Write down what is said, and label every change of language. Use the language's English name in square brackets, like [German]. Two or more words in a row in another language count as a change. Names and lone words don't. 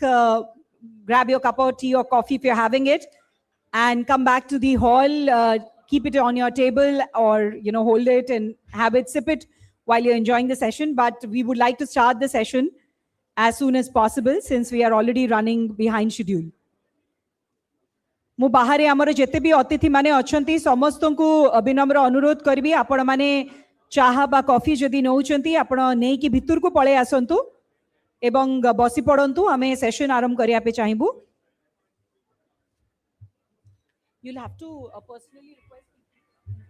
[English] Grab your cup of tea or coffee if you're having it, and come back to the hall. Keep it on your table, or hold it and have it, sip it while you're enjoying the session. But we would like to start the session as soon as possible since we are already running behind schedule. [Odia] ମୁଁ ବାହାରେ ଆମର ଯେତେ ବି ଅତିଥି ମାନେ ଅଛନ୍ତି ସମସ୍ତଙ୍କୁ ବିନମ୍ର ଅନୁରୋଧ କରିବି, ଆପଣ ମାନେ ଚାହା ବା କଫି ଯଦି ନେଉଛନ୍ତି ଆପଣ ନେଇକି ଭିତରକୁ ପଳେଇ ଆସନ୍ତୁ ଏବଂ ବସି ପଡ଼ନ୍ତୁ, ଆମେ ସେସନ ଆରମ୍ଭ କରିବା ପାଇଁ ଚାହିଁବୁ। [English] You'll have to personally request.